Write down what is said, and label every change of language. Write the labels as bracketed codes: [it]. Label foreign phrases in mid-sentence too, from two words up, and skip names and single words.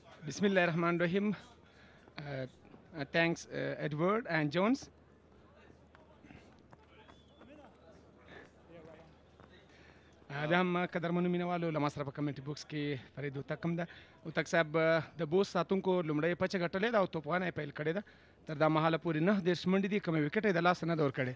[ar] بسم الله الرحمن الرحيم. [en] Thanks Edward and Jones. [ps] دا هم قدرمنو مینوالو له ما سره په کمنټي بوکس کې فرید هوتک هم ده. هوتک صاحب د بوس ساتونکو لومړی پچه ګټلې ده او توپخانه یې پیل کړې ده. تر دا مهاله پورې 9 منډې دي، کومې وکټ یې د لاسه نه ده ورکړې.